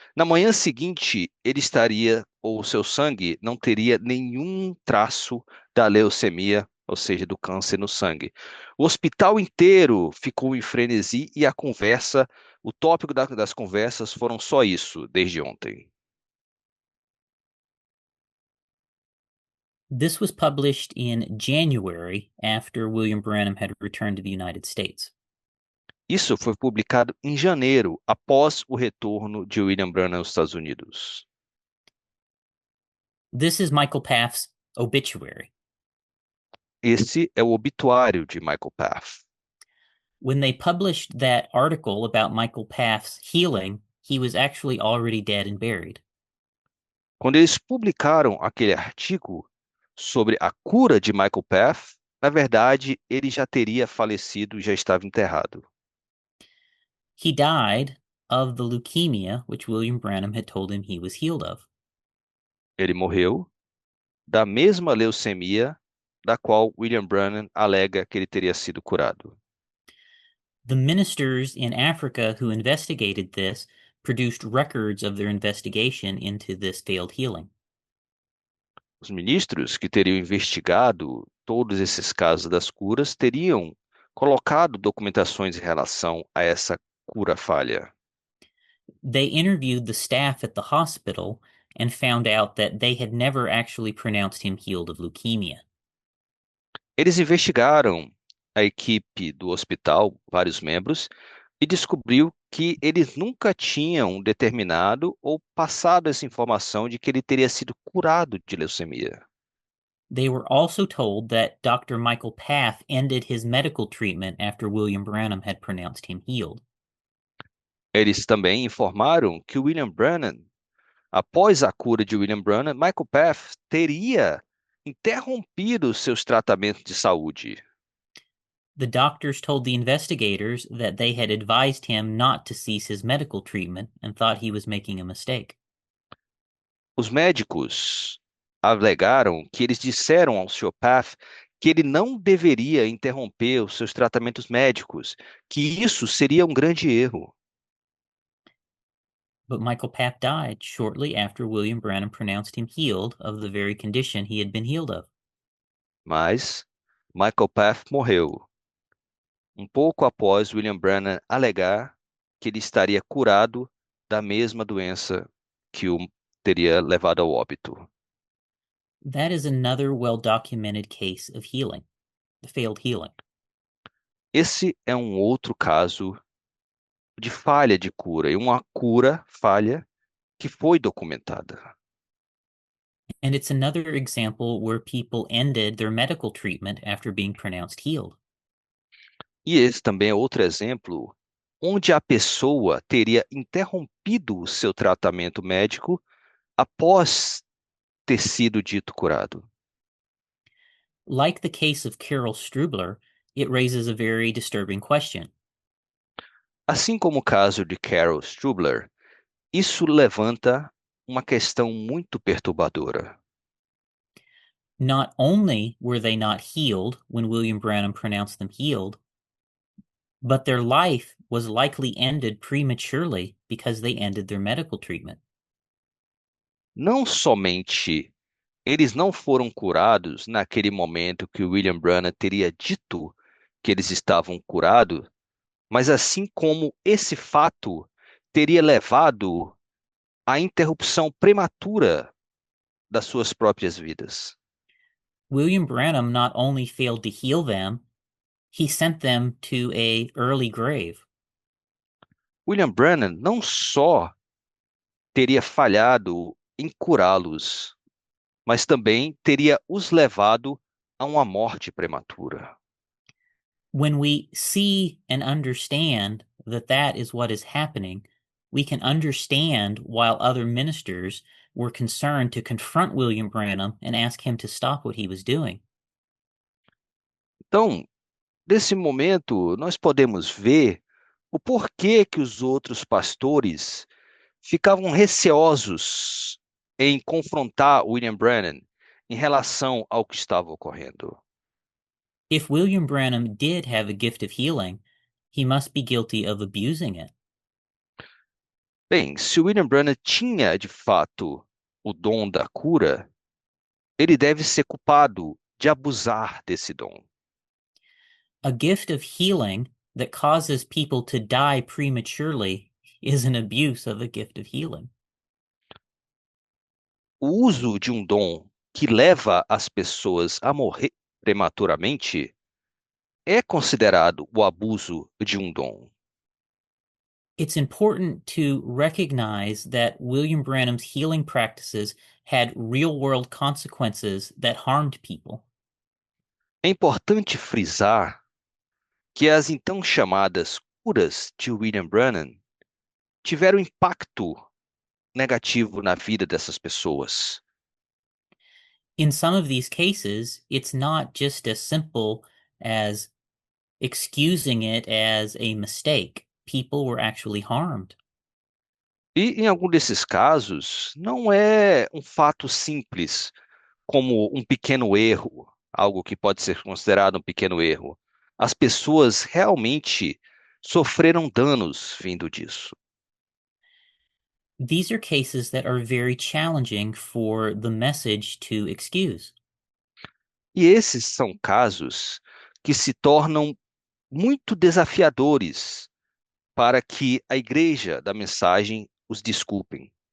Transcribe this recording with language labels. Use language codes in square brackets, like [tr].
[pt] Na manhã seguinte, ele estaria, ou seu sangue não teria nenhum traço da leucemia, ou seja, do câncer no sangue. O hospital inteiro ficou em frenesi e o tópico das conversas foram só isso, desde ontem. [en] This was published in January after William Branham had returned to the United States. [pt] Isso foi publicado em janeiro, após o retorno de William Branham aos Estados Unidos. [en] This is Michael Paff's obituary. [pt] Esse é o obituário de Michael Paff. [en] When they published that article about Michael Paff's healing, he was actually already dead and buried. [pt] Quando eles publicaram aquele artigo sobre a cura de Michael Paff, na verdade, ele já teria falecido e já estava enterrado. [en] He died of the leukemia which William Branham had told him he was healed of. [pt] Ele morreu da mesma leucemia da qual William Branham alega que ele teria sido curado. [en] The ministers in Africa who investigated this produced records of their investigation into this failed healing. [pt] Os ministros que teriam investigado todos esses casos das curas teriam colocado documentações em relação a essa cura falha. [en] They interviewed the staff at the hospital and found out that they had never actually pronounced him healed of leukemia. [pt] Eles investigaram a equipe do hospital, vários membros, e descobriu que eles nunca tinham determinado ou passado essa informação de que ele teria sido curado de leucemia. [en] They were also told that Dr. Michael Paff ended his medical treatment after William Branham had pronounced him healed. [pt] Eles também informaram que William Branham, após a cura de William Branham, Michael Paff teria interrompido seus tratamentos de saúde. [en] The doctors told the investigators that they had advised him not to cease his medical treatment and thought he was making a mistake. [pt] Os médicos alegaram que eles disseram ao Sr. Paff que ele não deveria interromper os seus tratamentos médicos, que isso seria um grande erro. [en] But Michael Paff died shortly after William Branham pronounced him healed of the very condition he had been healed of. [pt] Mas Michael Paff morreu um pouco após William Branham alegar que ele estaria curado da mesma doença que o teria levado ao óbito. [en] That is another well-documented case of healing, the failed healing. [pt] Esse é um outro caso de falha de cura, e uma cura falha que foi documentada. [en] And it's another example where people ended their medical treatment after being pronounced healed. [pt] E esse também é outro exemplo onde a pessoa teria interrompido o seu tratamento médico após ter sido dito curado. [en] Like the case of Carol Strubler, it raises a very disturbing question. [pt] Assim como o caso de Carol Strubler, isso levanta uma questão muito perturbadora. [en] Not only were they not healed when William Branham pronounced them healed, but their life was likely ended prematurely because they ended their medical treatment. [pt] Não somente eles não foram curados naquele momento que William Branham teria dito que eles estavam curados, mas assim como esse fato teria levado à interrupção prematura das suas próprias vidas. [en] William Branham not only failed to heal them, he sent them to an early grave. [pt] William Branham não só teria falhado em curá-los, mas também teria os levado a uma morte prematura. [en] When we see and understand that that is what is happening, we can understand while other ministers were concerned to confront William Branham and ask him to stop what he was doing. [pt] Então, nesse momento, nós podemos ver o porquê que os outros pastores ficavam receosos em confrontar William Branham em relação ao que estava ocorrendo. [en] If William Branham did have a gift of healing, he must be guilty of abusing it. [pt] Bem, se William Branham tinha de fato o dom da cura, ele deve ser culpado de abusar desse dom. [en] A gift of healing that causes people to die prematurely is an abuse of the gift of healing. [pt] O uso de um dom que leva as pessoas a morrer prematuramente é considerado o abuso de um dom. [en] It's important to recognize that William Branham's healing practices had real-world consequences that harmed people. [pt] É importante frisar que as então chamadas curas de William Branham tiveram impacto negativo na vida dessas pessoas. [en] In some of these cases, it's not just as simple as excusing it as a mistake. People were actually harmed. [pt] E em algum desses casos, não é um fato simples, como um pequeno erro, algo que pode ser considerado um pequeno erro. As pessoas realmente sofreram danos vindo disso. [en] These are cases that are very challenging for the message to excuse. [pt] E esses são casos que se tornam muito desafiadores para que a igreja da mensagem os desculpem.